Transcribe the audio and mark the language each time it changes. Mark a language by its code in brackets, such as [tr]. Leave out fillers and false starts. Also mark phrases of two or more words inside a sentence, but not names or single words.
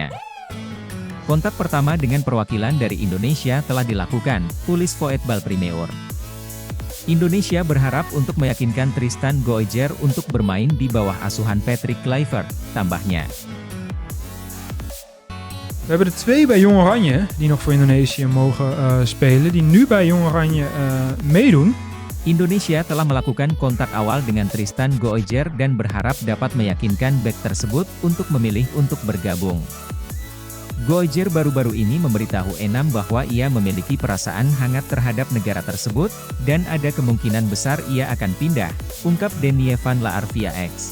[id] Kontak pertama dengan perwakilan dari Indonesia telah dilakukan, tulis Voetbal Primeur. Indonesia berharap untuk meyakinkan Tristan Goijer untuk bermain di bawah asuhan Patrick Kluivert, tambahnya. [nl] We hebben er 2 bij Jong Oranje die nog voor Indonesië mogen spelen, die nu bij Jong Oranje meedoen. [id] Indonesia telah melakukan kontak awal dengan Tristan Goijer dan berharap dapat meyakinkan bek tersebut untuk memilih untuk bergabung. Goijer baru-baru ini memberitahu Enam bahwa ia memiliki perasaan hangat terhadap negara tersebut, dan ada kemungkinan besar ia akan pindah, ungkap Denie van la Arvia X.